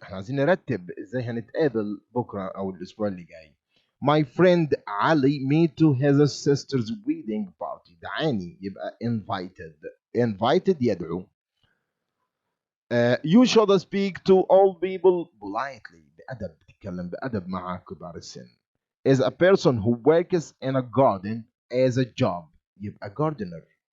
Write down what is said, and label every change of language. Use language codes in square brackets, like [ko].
[ar] احنا عايزين نرتب ازاي هنتقابل بكرة أو الأسبوع اللي جاي. [en] My friend Ali made to his sister's wedding party. [ar] دعاني يبقى invited يدعو. [en] You should speak to all people politely. [ar] بأدب. تتكلم بأدب مع كبار السن. [en] Is a person who works in a garden as a job. [ar] يبقى [en] gardener.